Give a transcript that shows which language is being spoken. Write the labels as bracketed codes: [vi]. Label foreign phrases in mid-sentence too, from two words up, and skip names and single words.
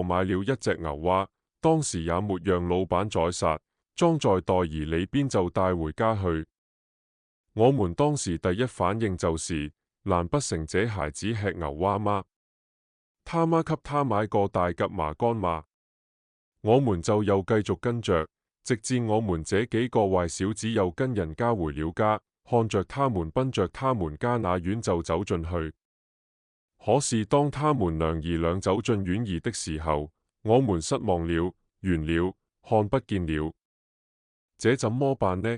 [zh] 買了一隻牛蛙，當時也沒讓老闆宰殺，裝在袋兒裏邊就帶回家去。我們當時第一反應就是，難不成這孩子吃牛蛙嗎？他媽給他買個大鴿麻乾嘛？我們就又繼續跟着，直至我們這幾個壞小子又跟人家回了家。看着他們奔着他們家那院就走進去，可是當他們娘兒倆走進院兒的時候，我們失望了，完了，看不見了。這怎麼辦呢？